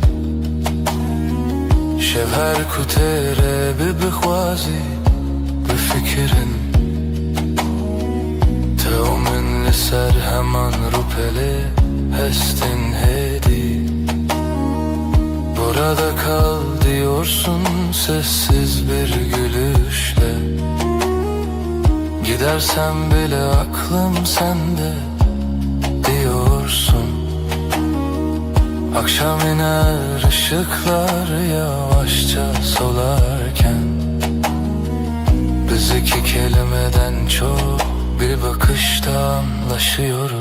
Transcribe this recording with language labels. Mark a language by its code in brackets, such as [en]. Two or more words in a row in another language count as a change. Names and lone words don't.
[ku] Şev her ku têre bibixwazî bifikirin Te û min li ser heman rûpelê hestin hêdî [tr] Burada kal diyorsun sessiz bir gülüşle Gidersem bile aklım sende diyorsun. Akşam iner ışıklar yavaşça solarken Biz iki kelimeden çok bir bakışta anlaşıyoruz.